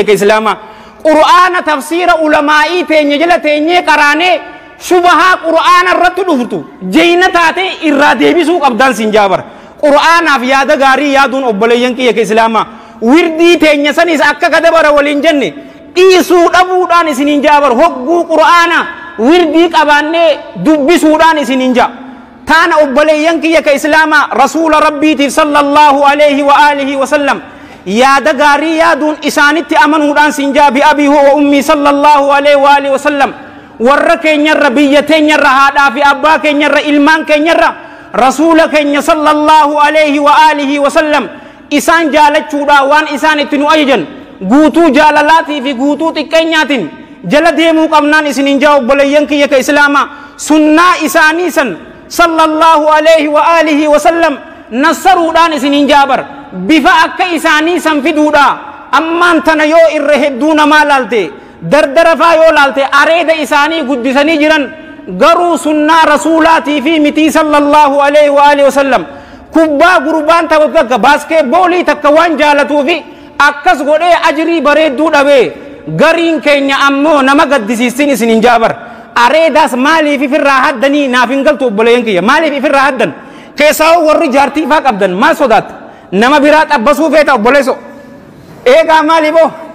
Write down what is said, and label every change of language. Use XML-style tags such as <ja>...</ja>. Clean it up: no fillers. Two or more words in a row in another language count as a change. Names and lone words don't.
<om>ka islaamaa qur'aana tafsiira ulamaa'ii teenya jala teenyee qaraanee shubahaa qur'aana irratti dhuftu jeyna taate irraa deebisuu qabdaan siin jaabar qur'aanaaf yaada gaarii yaaduun obboleeyyan kiyya ka islaamaa wirdii teenya sanis akka gadabara waliin jenne dhiisuu dhabuudhaan isiniin jaabar hogguu qur'aana wirdii qabaannee dubbisuudhaan isiniin jaa taana obboleeyyan kiyya ka islaamaa rasuula rabbiitiif</om> <ar>صلى الله عليه وعلى آله وسلم</ar> <om>yaada gaarii yaaduun isaanitti amanuudhaan siin jaa</om> <ar>بأبي وأمي صلى الله عليه وعلى آله وسلم</ar> <om>warra keenyarra biyya teenyarra haadhaa fi abbaa keenyarra ilmaan keenyarra rasuula keenya sallallahu</om> <ar>عليه وعلى آله وسلم</ar> <om>isaan jaalachuudha waan isaan itti nu ajajan guutuu jaalalaatii fi guutuu xiqqeenyaatiin jala deemuu qabnaan isiniin jaa obboleeyyan kiyya ka islaamaa sunnaa isaanii san</om> <ar>صلى الله عليه وعلى آله وسلم</ar> <om>nassaruudhaan isiniin jaabar bifa akka isaanii san fiduudha ammaan tana yoo irra hedduu namaa laalte dardara faa yoo laalte areeda isaanii guddisanii jiran garuu sunnaa rasuulaatii fi mitii</om> <ar>صلى الله عليه وعلى آله وسلم</ar> <om>kubbaa gurbaan taphatu takka baaskeetboolii takka waan jaalatuu fi akkas godhee ajrii bareedduu dhabee gariin keenya ammoo nama gaddisiisin isiniin jaabar areedaas maaliif ifirraa haddanii naaf hin galtu obboleeyyan kiyya maaliif ifirraa haddan keessaa warri jaartii faa qabdan maal sodaata nama biraa xabbasuu feeta obboleesso eegaa maaliifoo</om>